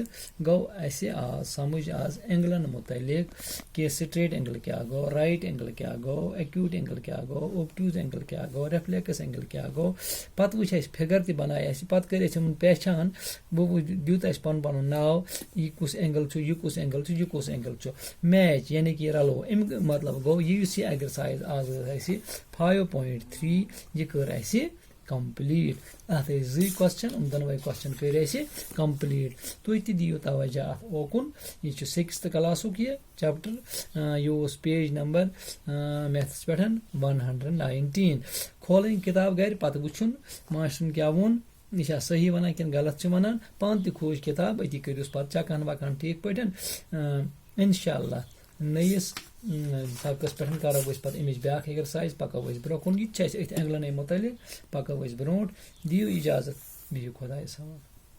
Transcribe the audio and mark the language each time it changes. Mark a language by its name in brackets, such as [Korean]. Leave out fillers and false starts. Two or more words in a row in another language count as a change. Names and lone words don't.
[Kashmiri] गो आज समझ आज एंगलन मुतलिक कि [English] straight angle [Kashmiri] क्या गो [English] right angle [Kashmiri] क्या गो [English] acute angle [Kashmiri] क्या गो [English] obtuse angle [Kashmiri] क्या गो [English] reflex angle [Kashmiri] क्या गो पत वो फिगर त बनाए पे कर पहचान वो दीत पन पन नाव यह कुस एंगल यह कुस एंगल यह कुस एंगल मैच [Hindi] यानी कि [Kashmiri] रलो अम मतलब गो यह एक्सरसाइज आज 5.3 यह कर कंप्लीट अत [English] G question [Kashmiri] दोनों क्वेश्चन कर कंप्लीट तुम दियो तवज्जो अत ओकुन यह 6th क्लासुक यह चैप्टर यह [English] page number maths [Kashmiri] पे 119 खोल किताब घर पे वुन मास्टर क्या वोन यह सही वन कि गलत वन पान त खोज किताब अति करूस पे चकान वकान ठीक पे इंशाअल्लाह नयस सबकस पे करो पे अमिच ब्या एक्सरसाइज पको ब्रोकुन यह एंगलन मुतलिक पको ब्रो दियो इजाजत बिहु खुदायस हवाले।